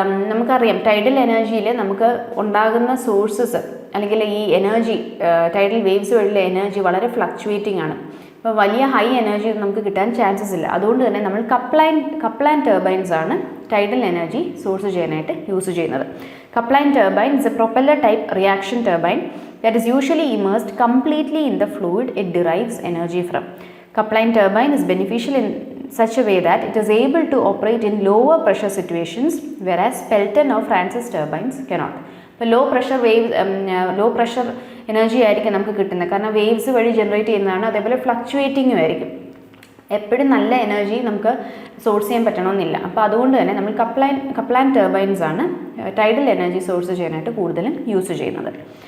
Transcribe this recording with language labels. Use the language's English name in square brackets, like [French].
[Malayalam] നമുക്കറിയാം ടൈഡൽ എനർജിയിൽ നമുക്ക് ഉണ്ടാകുന്ന സോഴ്സസ് അല്ലെങ്കിൽ ഈ എനർജി ടൈഡൽ വേവ്സ് വഴിയുള്ള എനർജി വളരെ ഫ്ലക്ച്വേറ്റിംഗ് ആണ്. അപ്പോൾ വലിയ ഹൈ എനർജി നമുക്ക് കിട്ടാൻ ചാൻസസ് ഇല്ല. അതുകൊണ്ട് തന്നെ നമ്മൾ കപ്ലാൻ ടർബൈൻസ് ആണ് ടൈഡൽ എനർജി സോഴ്സ് ചെയ്യാനായിട്ട് യൂസ് ചെയ്യുന്നത്. [English] Kaplan turbine is a propeller type reaction turbine that is usually immersed completely in the fluid it derives energy from. Coupling turbine is beneficial in such a way that it is able to operate in lower pressure situations, whereas Pelton or Francis turbines cannot. [Malayalam] അപ്പോൾ low pressure energy ആയിരിക്കും നമുക്ക് കിട്ടുന്നത്, കാരണം waves വഴി generate ചെയ്യുന്നതാണ്. അതേപോലെ ഫ്ലക്ച്വേറ്റിങ്ങും ആയിരിക്കും. എപ്പോഴും നല്ല എനർജി നമുക്ക് സോഴ്സ് ചെയ്യാൻ പറ്റണമെന്നില്ല. അപ്പോൾ അതുകൊണ്ട് തന്നെ നമ്മൾ കപ്ലാൻ ടർബൈൻസ് ആണ് ടൈഡൽ എനർജി സോഴ്സ് ചെയ്യാനായിട്ട് കൂടുതലും യൂസ് ചെയ്യുന്നത്.